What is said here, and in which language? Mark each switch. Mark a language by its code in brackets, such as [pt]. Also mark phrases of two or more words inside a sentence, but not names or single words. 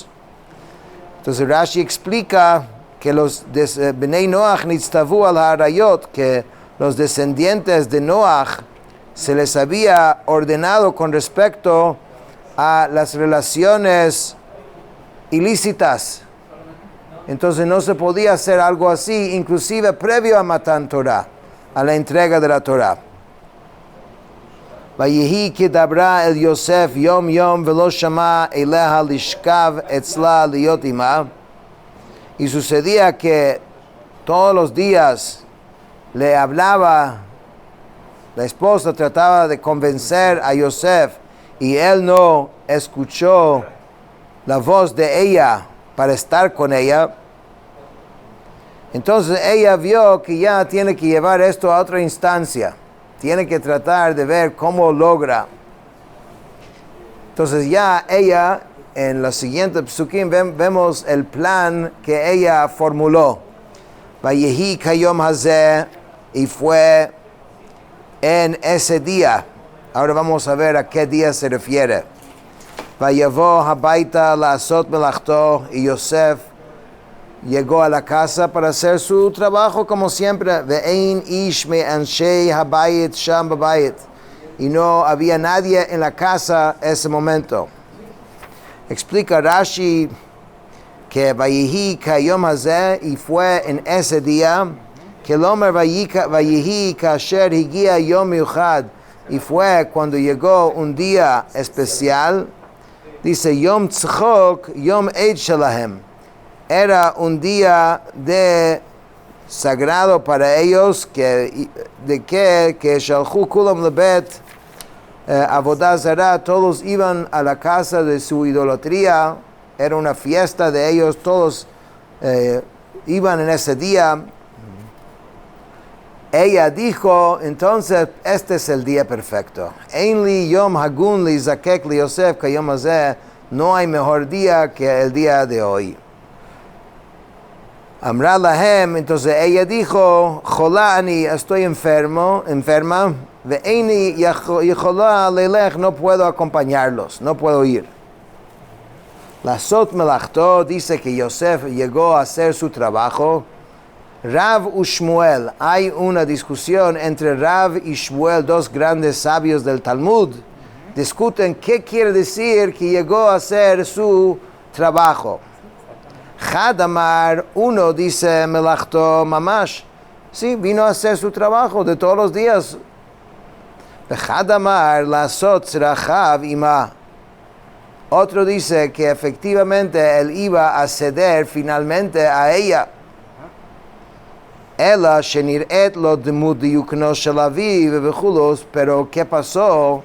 [es] Entonces Rashi explica que los [he] בני נח נצטוו על העריות, [es] que los descendientes de Noach se les había ordenado con respecto a las relaciones ilícitas. Entonces no se podía hacer algo así, inclusive previo a [he] מתן תורה, [es] a la entrega de la Torah. [he] ויהי כדברה אל יוסף יום יום ולא שמע אליה לשכב אצלה להיות עמה. [es] Y sucedía que todos los días le hablaba, la esposa trataba de convencer a Yosef, y él no escuchó la voz de ella para estar con ella. Entonces ella vio que ya tiene que llevar esto a otra instancia, tiene que tratar de ver cómo logra. Entonces ya ella, en la siguiente psukim, vemos el plan que ella formuló. [he] ויהי כהיום הזה, [es] y fue en ese día. Ahora vamos a ver a qué día se refiere. [he] ויבא הביתה לעשות מלאכתו, [es] y Yosef llegó a la casa para hacer su trabajo como siempre. [he] ואין איש מאנשי הבית שם בבית, [es] y no había nadie en la casa ese momento. Explica Rashi que [he] ויהי כהיום הזה, [es] y fue en ese día, que el hombre [he] ויהי כאשר הגיע יום מיוחד, [es] y fue cuando llegó un día especial. Dice [he] יום צחוק יום איד שלהם, [es] era un día de sagrado para ellos, que [he] שהלכו כולם לבית עבודה זרה, [es] todos iban a la casa de su idolatría. Era una fiesta de ellos, todos iban en ese día. Ella dijo entonces: este es el día perfecto. [he] אין לי יום הגון לי להזקק ליוסף כהיום הזה, [es] no hay mejor día que el día de hoy. [he] אמרה להם, [es] entonces ella dijo: [he] חולה אני, [es] estoy enferma, [he] ואיני יכולה לילך, [es] no puedo acompañarlos, no puedo ir. [he] לעשות מלאכתו, [es] dice que Yosef llegó a hacer su trabajo. Rav y Shmuel, hay una discusión entre Rav y Shmuel, dos grandes sabios del Talmud. Discuten qué quiere decir que llegó a hacer su trabajo. Hadamar, uno dice [he] מלאכתו ממש, [es] sí, vino a hacer su trabajo de todos los días. [he] חד אמר לעשות צרכיו עמה. [es] Otro dice que efectivamente él iba a ceder finalmente a ella. [he] אלא שנראית לו דמות דיוקנו של אביו וכולי, [es] pero ¿qué pasó?